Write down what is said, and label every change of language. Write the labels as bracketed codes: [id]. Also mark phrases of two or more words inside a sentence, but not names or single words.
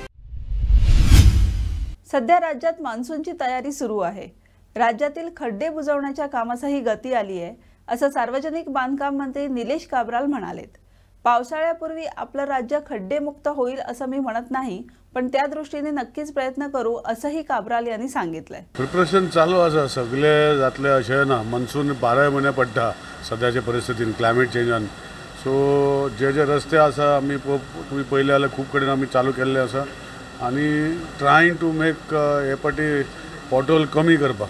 [mr] सध्या राज्यात मान्सूनची तयारी सुरू आहे. राज्यातील खड्डे बुजवण्याच्या कामासही गती आली आहे, असं सार्वजनिक बांधकाम मंत्री निलेश काब्राल म्हणालेत. पावसाळ्यापूर्वी आपलं राज्य खड्डेमुक्त होईल असं मी म्हणत नाही, पण त्या दृष्टीने नक्कीच प्रयत्न करू, असंही काब्राल यांनी सांगितलंय. [kok] प्रिपरेशन चालू आसा सगळे जातले अशें ना. मान्सून 12 म्हयने पडटा सद्याच्या परिस्थितीन [en] climate changeान. [kok] सो जे रस्ते आसा आमी तुम्ही पळयले जाल्यार खूब कडेन आमी चालू केल्ले आसा आनी [en] trying to make [kok] हे पाटी पॉटहोल कमी करपाक.